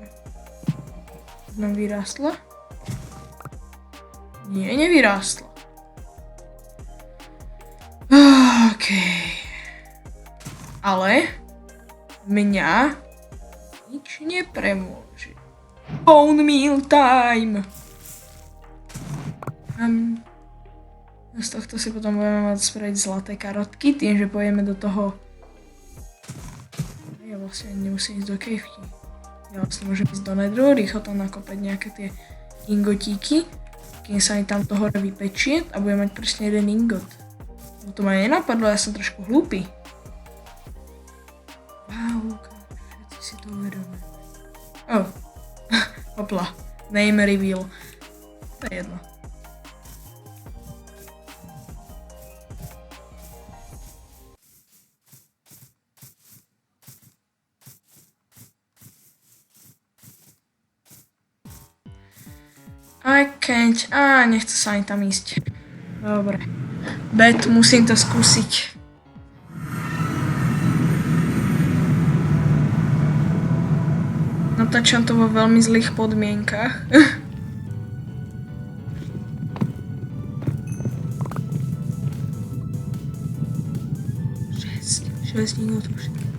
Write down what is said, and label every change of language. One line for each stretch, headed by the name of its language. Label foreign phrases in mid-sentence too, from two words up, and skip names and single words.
Slovak: Nám vyrástla? Nie, nevyrástla. Okej. Ale mňa nič nepremôže.
English: Bone meal time!
Slovak: Z tohto si potom budeme mať spraviť zlaté karotky, tým, že pôjdeme do toho... Ja vlastne nemusím ísť do kejvky. Ja vlastne môžem ísť do nedru, rýchlo tam nakopať nejaké tie ingotíky, kým sa mi tam to hore vypečie a budem mať presne jeden ingot. No to ma nenapadlo, ja som trošku hlúpy. Wow, všetci si to uvedomujú. Oh, hopla,
English: name reveal.
Slovak: To je jedno.
English: I can't,
Slovak: nechce sa ani tam ísť. Dobre. Bet, musím to skúsiť. Natáčam to vo veľmi zlých podmienkach. 6 minút už.